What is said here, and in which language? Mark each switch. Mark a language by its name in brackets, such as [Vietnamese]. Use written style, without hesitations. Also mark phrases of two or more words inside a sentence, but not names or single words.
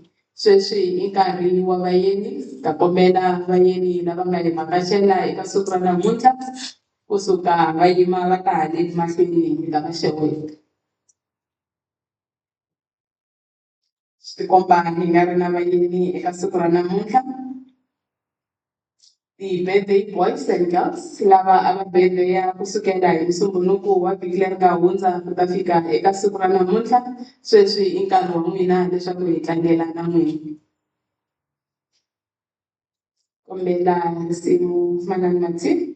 [Tsonga] Sweswi i nkarhi wa vayeni ta kombela vayeni lava nga le makachela eka siku ra namuntlha kusuka va yima va ta haleni mahlweni hi ta va xeweta. Swi tikomba hi nga ri na vayeni eka siku ra namuntlha. Ti-birthday [English] boys and girls [Tsonga] lava a va birthday kusukela hi Musumbunuku wa vhiki leri nga hundza ku ta fika eka siku ra namuntlha. Sweswi i nkarhi wa n'wina leswaku hi tlangela na n'wina. Kombela risimu manana Mati.